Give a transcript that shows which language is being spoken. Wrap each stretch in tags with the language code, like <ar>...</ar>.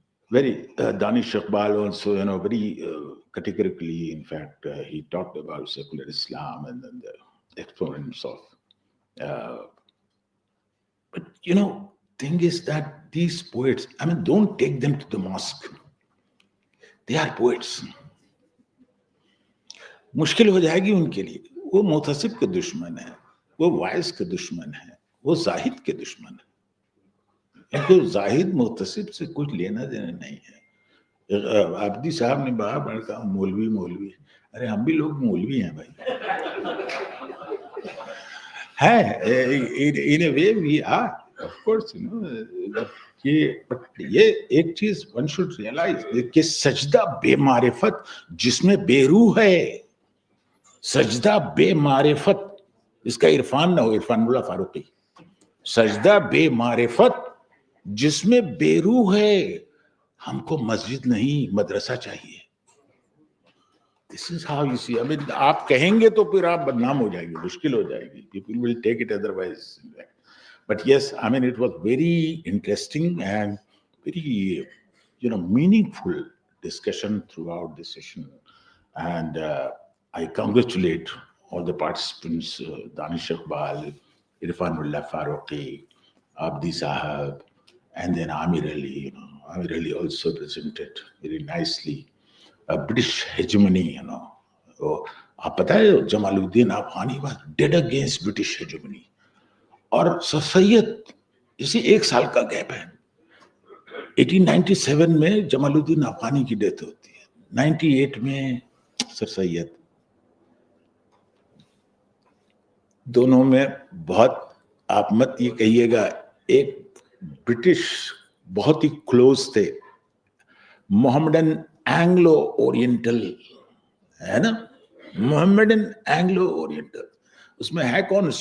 <en>Very, Danish Iqbal also, you know, very categorically, in fact, he talked about secular Islam and then the exponents of. But, you know, thing is that these poets, I mean, don't take them to the mosque. They are poets.</en> <hi>मुश्किल हो जाएगी उनके लिए. वो मुतसिब के दुश्मन है, वो वाइस के दुश्मन है, वो जाहिद के दुश्मन है. इनको जाहिद मुतसिब से कुछ लेना देना नहीं है. आबदी साहब ने बार बार कहा मौलवी मौलवी. अरे हम भी लोग मौलवी हैं भाई.</hi> <en>है, in a way we are, of course, you know.</en> <hi>ये एक चीज</hi> <en>one should realize</en> <hi>कि सजदा बेमारिफत जिसमें बेरूह है, सजदा बेमारिफत, इसका इरफान ना हो, इरफानुल्लाह फारूकी. सजदा बेमारिफत जिसमें बेरूह है, हमको मस्जिद नहीं मदरसा चाहिए.</hi> <en>This is how you see. I mean,</en> <hi>आप कहेंगे तो फिर आप बदनाम हो जाएंगे, मुश्किल हो जाएगी.</hi> <en>People will take it otherwise. But yes, I mean, it was very interesting and very, you know, meaningful discussion throughout the session. And I congratulate all the participants, Danish Iqbal, Irfanullah Farooqi, Abdi Sahab, and then Amir Ali. You know, Amir Ali also presented very nicely British hegemony. You know,</en> <hi>आप पता है</hi> <en>Jamaluddin Afghani was dead against British hegemony.</en> <hi>और sir Syed इसी एक साल का gap है. 1897 में जमालुद्दीन अफगानी की डेथ होती है, 98 में सर सैयद. दोनों में बहुत, आप मत ये कहिएगा, एक ब्रिटिश बहुत ही क्लोज थे, मोहम्मदन एंग्लो ओरिएंटल है ना, मोहम्मदन एंग्लो ओरिएंटल. उसमें है कौन?</hi>